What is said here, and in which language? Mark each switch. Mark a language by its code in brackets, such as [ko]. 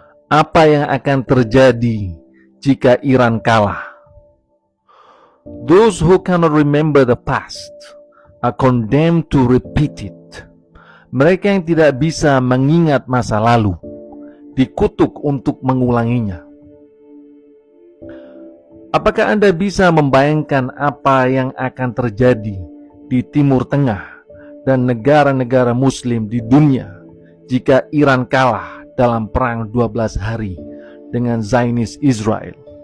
[id] Apa yang akan terjadi jika Iran kalah? [en] Those who cannot remember the past are condemned to repeat it. [id] Mereka yang tidak bisa mengingat masa lalu dikutuk untuk mengulanginya. Apakah Anda bisa membayangkan apa yang akan terjadi di Timur Tengah dan negara-negara Muslim di dunia jika Iran kalah dalam perang 12 hari dengan Zionis Israel?